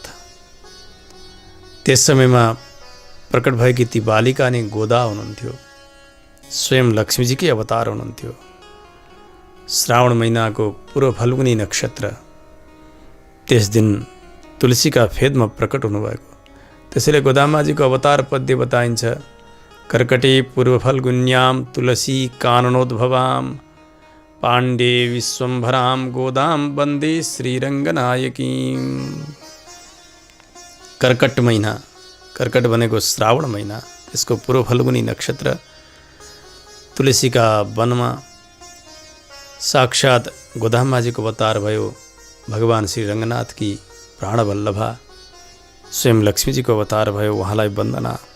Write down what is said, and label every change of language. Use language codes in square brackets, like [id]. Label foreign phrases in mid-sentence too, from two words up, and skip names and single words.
[ne] त्यस समयमा प्रकट भएकी ती बालिका नै गोदा हुनुहुन्थ्यो, स्वयं लक्ष्मीजीकै अवतार हुनुहुन्थ्यो। श्रावण महिनाको पूर्व फल्गुनी नक्षत्र त्यस दिन तुलसीका फेदमा प्रकट हुनुभएको। त्यसैले गोदामाजीको अवतार पद्य बताइन्छ। [sa] कर्कटे पूर्व फल्गुन्याम तुलसी काननोद्भवाम पाण्डे विश्वम्भराम गोदाम वन्दे श्रीरङ्गनायकीम। [ne] कर्कट महिना, कर्कट भनेको श्रावण महिना, त्यसको पूर्व फल्गुनी नक्षत्र तुलसीका वनमा साक्षात गोदामाजीको अवतार भयो। भगवान श्री रङ्गनाथकी प्राणवल्लभा स्वयं लक्ष्मीजीको अवतार भयो, उहाँलाई वन्दना।